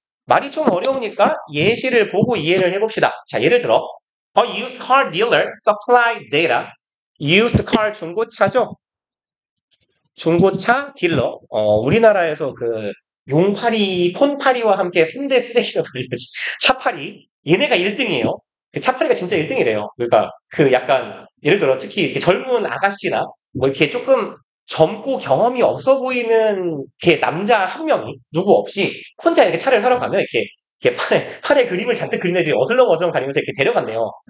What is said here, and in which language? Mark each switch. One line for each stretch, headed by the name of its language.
Korean: 말이 좀 어려우니까 예시를 보고 이해를 해봅시다. 자, 예를 들어
English: A used car dealer supplied data.
Korean: used car 중고차죠? 중고차 딜러. 우리나라에서 그 용파리, 폰파리와 함께 3대 쓰레기가 불리지. 차파리. 얘네가 1등이에요. 그 차파리가 진짜 1등이래요. 그러니까 그 약간 예를 들어 특히 이렇게 젊은 아가씨나 뭐 이렇게 조금 젊고 경험이 없어 보이는 이렇게 남자 한 명이 누구 없이 혼자 이렇게 차를 사러 가면 이렇게 팔에 그림을 잔뜩 그린 애들이 어슬렁어슬렁 다니면서 이렇게 데려간대요.